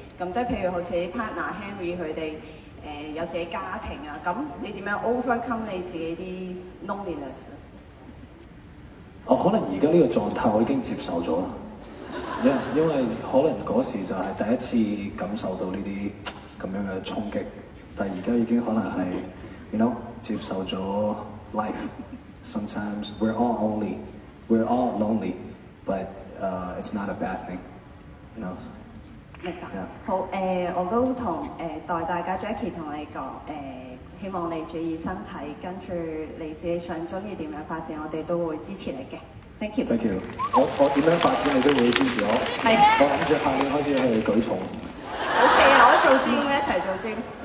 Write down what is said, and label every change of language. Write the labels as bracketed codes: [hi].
[yue] 咁即係譬如好似啲 partner Henry 佢哋有自己家庭啊，咁你點樣 overcome 你自己啲 loneliness？可能而家呢個狀態我已經接受咗啦，因為可能嗰時就係第一次感受到呢啲咁樣嘅衝擊，但係而家已經可能係 you know 接受咗 life. [en] Sometimes we're all lonely, but it's not a bad thing, you know. [yue] 明白 [en] Yeah. [yue] 好我都同代大家 Jackie 同你講希望你注意身體，跟住你自己想中意點樣發展，我哋都會支持你嘅。 [en] Thank you。 Thank you。 [yue] 我點樣發展你都會支持我。係。我諗住下年開始去舉重。 OK 啊，我做 gym 一齊做 gym。